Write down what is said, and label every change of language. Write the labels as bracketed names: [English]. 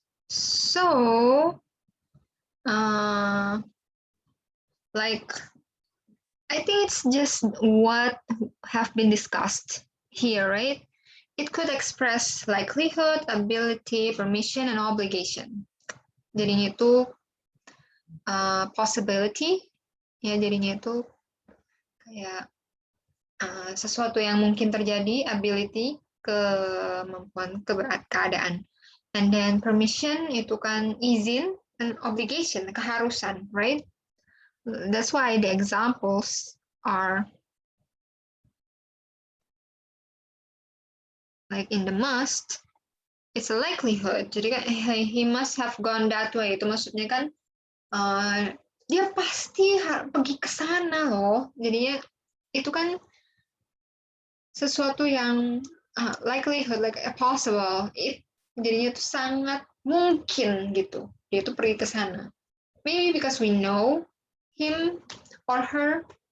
[English] So, like, I think it's just what have been discussed here, right? It could express likelihood, ability, permission, and obligation. [Indonesian] Jadinya itu possibility, ya jadinya itu kayak sesuatu yang mungkin terjadi, ability, kemampuan, keadaan. [English] And then permission [Indonesian] itu kan izin, [English] and obligation, keharusan, right? That's why the examples are like in the must, it's a likelihood. [Indonesian] Jadi kan [English] he must have gone that way. [Indonesian] Itu maksudnya kan dia pasti pergi ke sana loh. Jadinya itu kan sesuatu yang likelihood, [English] like possible. [Indonesian] Jadinya itu sangat mungkin gitu. Dia itu pergi ke sana. [English] Maybe because we know him or her.